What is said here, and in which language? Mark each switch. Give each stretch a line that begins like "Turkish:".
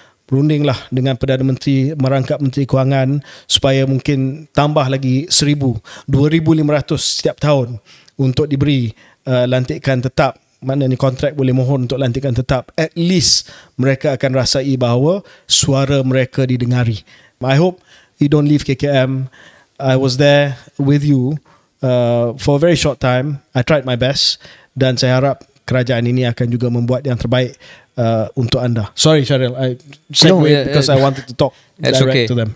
Malay: Berundinglah dengan Perdana Menteri, merangkap Menteri Kewangan supaya mungkin tambah lagi 1,000, 2,500 setiap tahun untuk diberi lantikan tetap. Maknanya kontrak boleh mohon untuk lantikan tetap.
English: At least
Malay: mereka akan rasai bahawa suara mereka didengari.
English: I hope you don't leave KKM. I was there with you for a very short time. I tried my best,
Malay: dan saya harap kerajaan ini akan juga membuat yang terbaik untuk anda.
English: Sorry Syaril, I segued because I wanted to talk direct to them.